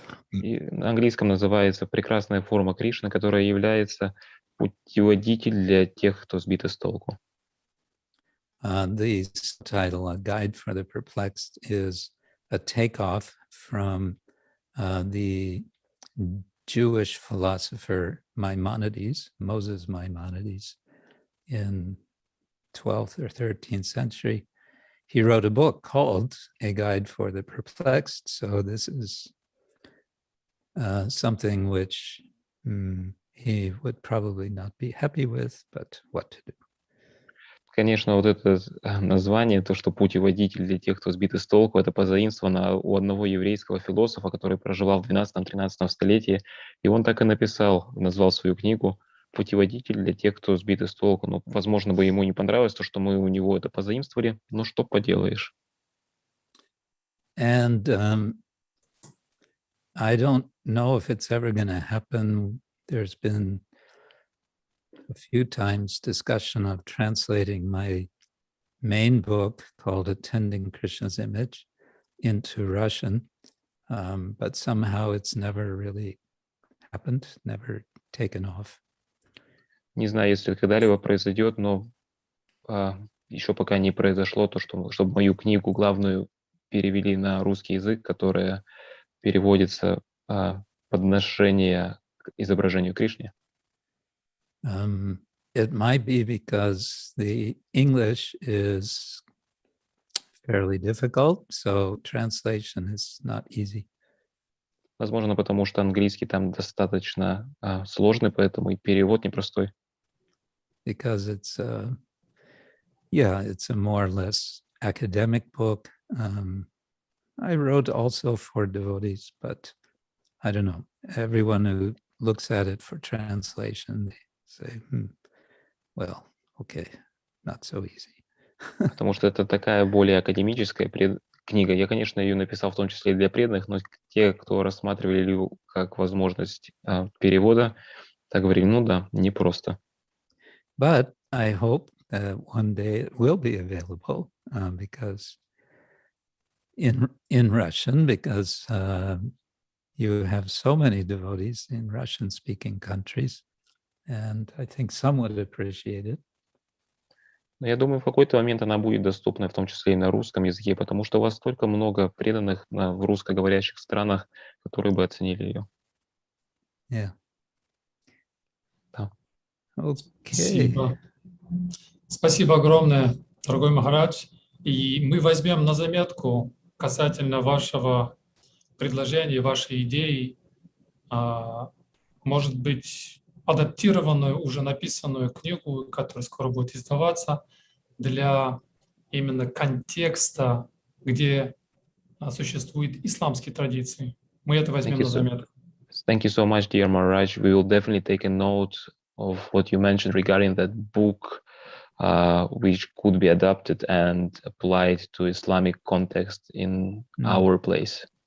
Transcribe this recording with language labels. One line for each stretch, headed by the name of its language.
Russian: И на английском называется «Прекрасная форма Кришны», которая является путеводитель для тех, кто сбит с толку.
English: The title, A Guide for the Perplexed, is a takeoff from the Jewish philosopher Maimonides, Moses Maimonides, in 12th or 13th century. He wrote a book called A Guide for the Perplexed. So this is something which he would probably not be happy with, but what to do.
Russian: Конечно, вот это название, то, что путеводитель для тех, кто сбит с толку, это позаимствовано у одного еврейского философа, который проживал в 12-13 столетии, и он так и назвал свою книгу «Путеводитель для тех, кто сбит с толку». Ну, возможно, бы ему не понравилось то, что мы у него это позаимствовали, но что поделаешь.
English: And I don't know if it's ever going to happen. There's been a few times discussion of translating my main book called Attending Krishna's Image into Russian, but somehow it's never really happened, never taken off.
Russian: Не знаю, если это когда-либо произойдет, но еще пока не произошло то, чтобы мою книгу главную перевели на русский язык, которая переводится «Подношение к изображению Кришны».
English: It might be because the English is fairly difficult, so translation is not easy.
Russian: Возможно, потому что английский там достаточно сложный, поэтому и перевод непростой.
English: Because it's it's a more or less academic book. I wrote also for devotees, but I don't know. Everyone who looks at it for translation, they say, well, okay, not so easy.
Russian: Потому что это такая более академическая книга. Я, конечно, ее написал в том числе для преданных, но те, кто рассматривали ее как возможность перевода, так говорили, ну да, непросто.
English: But I hope that one day it will be available because in Russian, because you have so many devotees in Russian-speaking countries, and I think some would appreciate it.
Russian: Но я думаю, в какой-то момент она будет доступна, в том числе и на русском языке, потому что у вас столько много преданных в русскоговорящих странах, которые бы оценили ее.
English: Yeah.
Russian: Да.
English: Okay.
Russian: Спасибо. Спасибо огромное, дорогой Махарадж. И мы возьмем на заметку касательно вашего предложения, вашей идеи, может быть, адаптированную, уже написанную книгу, которая скоро будет издаваться, для именно контекста, где существуют исламские традиции. Мы это возьмем на заметку.
English: Thank you so much, dear Maharaj. We will definitely take a note of what you mentioned regarding that book, which could be adapted and applied to Islamic context in our place.